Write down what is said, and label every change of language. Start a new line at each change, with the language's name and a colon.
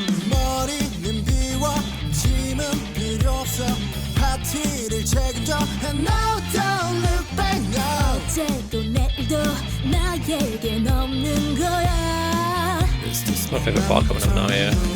Korean: 머리는 비워, 짐은 필요 없어. 파티를 책임져.
English: And now don't look back now.
Korean: 어제도 내일도 나에겐 없는 거야.
English: It's my favorite part coming up now, yeah.